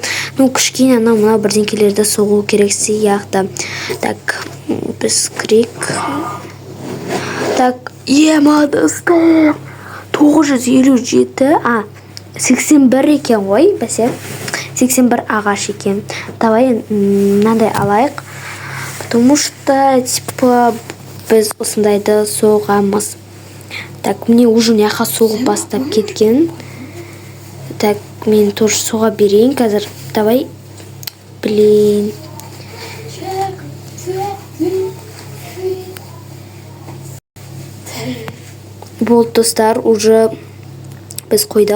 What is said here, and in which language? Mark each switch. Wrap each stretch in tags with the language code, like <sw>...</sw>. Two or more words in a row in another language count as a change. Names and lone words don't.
<kk>Ну, кішкене мына бірдеңкелерді соғу керек сияқты. Так, біз кірейік. Так, ема, достар. 957, 81 екен ғой, бәсе. 81 ағаш екен. Давай мынандай алайық.</kk> <ru>Потому что, типа,</ru> <kk>біз осындайды соғамыз. Так,</kk> <ru>мне уже</ru> <kk>няқа соғып бастап кеткен. Так, мен тоже соға берейін қазір.</kk> <ru>Давай. Блин.</ru> <kk>Болды, достар, уже біз қойдық.</kk>